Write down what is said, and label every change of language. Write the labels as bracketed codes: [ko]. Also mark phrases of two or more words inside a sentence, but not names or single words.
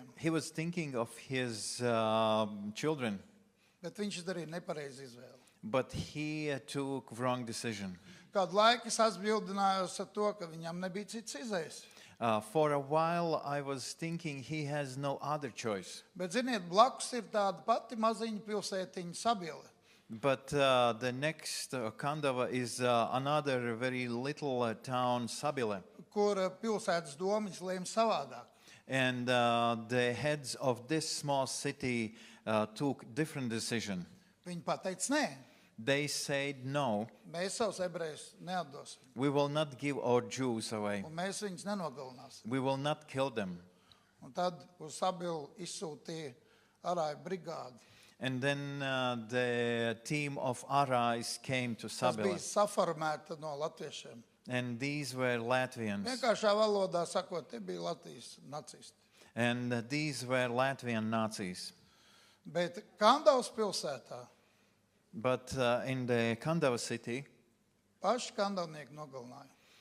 [en] He was thinking of his children, [lv] bet viņš izdarīja nepareizu izvēli. [en] but he took wrong decision. [lv] Kādu laiku es atbildinājos ar to, ka viņam nebija cits izējas. [en] For a while, I was thinking he has no other choice. [lv] Bet, ziniet, blakus ir tāda pati maziņa pilsētiņa Sabile, [en] But the next Kandava is another very little town, Sabile. [lv] kur pilsētas domas lēma savādāk. [en] And the heads of this small city took different decision. [lv] Viņi pateica, nē, [en] They said, no, [lv] mēs savus ebrejus neatdosim, [en] we will not give our Jews away. [lv] un mēs viņus nenogalināsim. [en] We will not kill them. [lv] Un tad uz Sabilu izsūtīja arāju brigādi. [en] And then the team of Arais came to [lv] Tas bija [en] Sabila. [lv] saformēta no latviešiem. [en] And these were Latvians. [lv] Vienkāršā valodā sakot, te bija Latvijas nacisti. [en] And these were Latvian Nazis. [lv] Bet Kandavas pilsētā [en] But in the Kandava city, [lv] paši kandavnieki nogalināja.